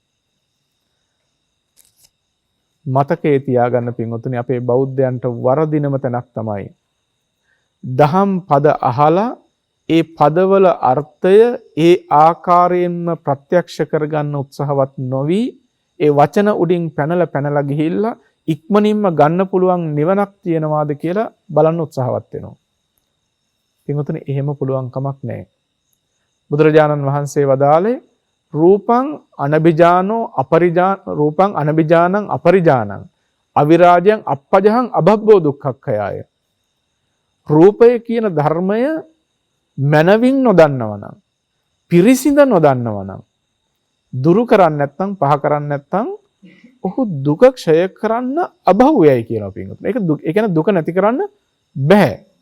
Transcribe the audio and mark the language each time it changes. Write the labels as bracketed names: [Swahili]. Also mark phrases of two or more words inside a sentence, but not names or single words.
[Sinhala] මතකයේ තියාගන්න පින්වතුනි අපේ බෞද්ධයන්ට වරදිනම තැනක් තමයි දහම් පද අහලා ඒ පදවල අර්ථය ඒ ආකාරයෙන්ම ප්‍රත්‍යක්ෂ කරගන්න උත්සාහවත් නොවි ඒ වචන උඩින් පැනලා ගිහිල්ලා ඉක්මනින්ම ගන්න පුළුවන් නිවනක් තියෙනවාද කියලා බලන්න උත්සාහවත් වෙනවා. පින්වතුනි එහෙම පුළුවන් කමක් නැහැ. බුදුරජාණන් වහන්සේ වදාළේ [Pali] රූපං අනබිජානෝ අපරිජාන රූපං අනබිජානං අපරිජානං අවිරාජයන් අපජහං අබබ්බෝ දුක්ඛක්ඛයාය. [Sinhala] රූපය කියන ධර්මය මනවින් නොදන්නවනම් පිරිසිඳ නොදන්නවනම් දුරු කරන්නේ නැත්නම් පහ කරන්නේ නැත්නම් ඔහු දුක ක්ෂය කරන්න අභව්‍යයි කියනවා පින්වතුනි. ඒ කියන්නේ දුක නැති කරන්න බෑ.